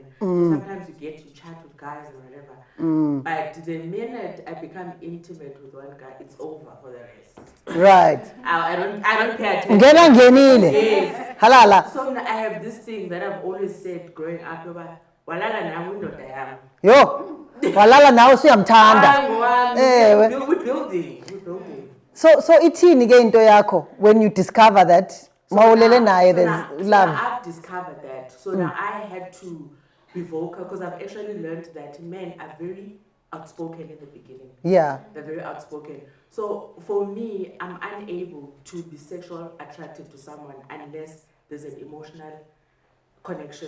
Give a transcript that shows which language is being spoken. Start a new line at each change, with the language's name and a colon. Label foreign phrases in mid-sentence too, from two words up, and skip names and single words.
English: So sometimes you get to chat with guys or whatever. But the minute I become intimate with one guy, it's over for the rest. Right. I don't pay attention. Yes. Halala. So I have this thing that I've always said growing up about
Xhosa: walala na windoda yam. Yo. Walala now siyamthanda.
English: We're building. So
Xhosa: ithini ke into yakho
English: when you discover that
Xhosa: mawulele naye
English: there's love? So I've discovered that. So now I had to be vocal because I've actually learned that men are very outspoken in the beginning. Yeah. They're very outspoken. So for me, I'm unable to be sexually attracted to someone unless there's an emotional connection.